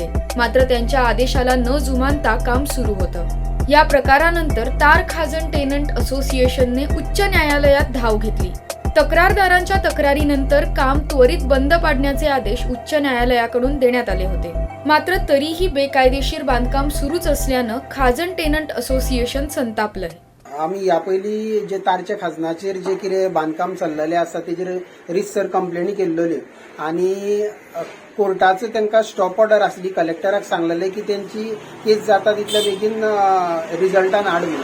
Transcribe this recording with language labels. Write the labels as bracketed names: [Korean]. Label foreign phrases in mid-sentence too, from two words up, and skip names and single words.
[Marathi] मात्र त्यांच्या आदेशाला न जुमानता काम सुरू होतं. या प्रकारानंतर तार खाजन टेनंट असोसिएशनने उच्च न्यायालयात धाव घेतली. तक्रारदारांच्या तक्रारीनंतर काम त्वरित बंद पाडण्याचे आदेश उच्च न्यायालयाकडून देण्यात आले होते. मात्र तरीही बेकायदेशीर बांधकाम सुरूच असल्यानं खाजन टेनंट असोसिएशन संतापलंय. [Konkani] आमी ह्या पयलीं जे तारच्या खाजनाचेर जे कितें बांदकाम चल्लेलें आसा तेजेर रितसर कंप्लेनी केल्ल्यो आनी कोर्टाचो तांकां [English] stop order [Konkani] आसली. कलेक्टराक सांगलेलें की तेंची केस जाता तितले बेगीन रिजल्टान हाड म्हणून.